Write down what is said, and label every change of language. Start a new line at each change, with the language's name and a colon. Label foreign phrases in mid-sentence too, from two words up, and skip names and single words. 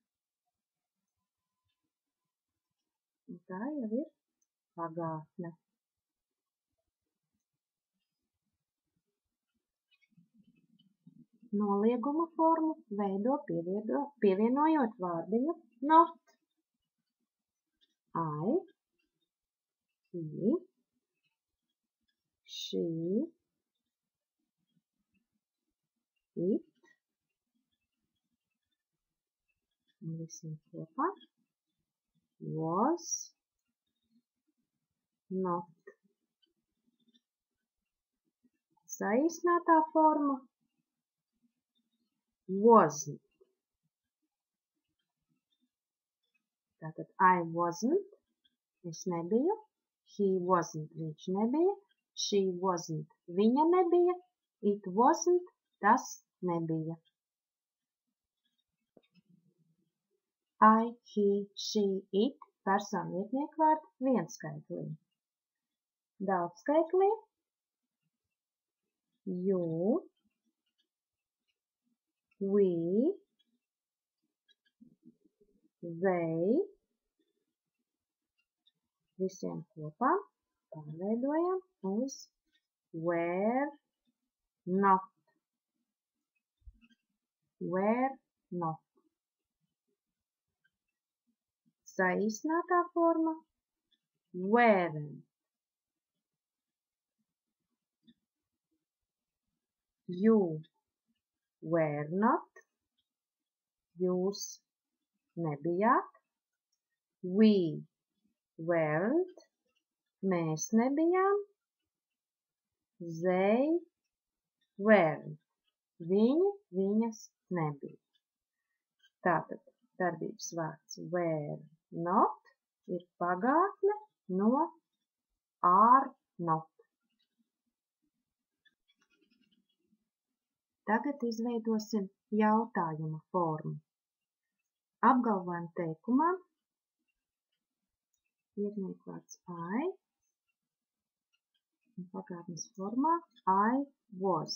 Latvian: Un tā jau ir pagātne. Nolieguma formu veido pievienojot vārdiņu not.
English: I, he, she, it,
Latvian: un visiem kopā,
English: was, not.
Latvian: Saīsinātā forma wasn't. Tātad
English: I wasn't,
Latvian: es nebiju,
English: he wasn't,
Latvian: viņš nebija,
English: she wasn't,
Latvian: viņa nebija,
English: it wasn't,
Latvian: tas nebija.
English: I, he, she, it,
Latvian: personu vietniekvārdi vienskaitlī.
English: Daudzskaitlī you, we, they,
Latvian: visiem kopā pārveidojam uz
English: were not. Were not.
Latvian: Saīsinātā forma weren't.
English: You were not.
Latvian: Jūs nebijāt.
English: We weren't.
Latvian: Mēs nebijām.
English: They weren't.
Latvian: Viņi, viņas nebija. Tātad darbības vārds
English: were not
Latvian: ir pagātne no
English: are not.
Latvian: Tagad izveidosim jautājuma formu. Apgalvojam teikumā vietniekvārds I un pagātnes formā
English: I was.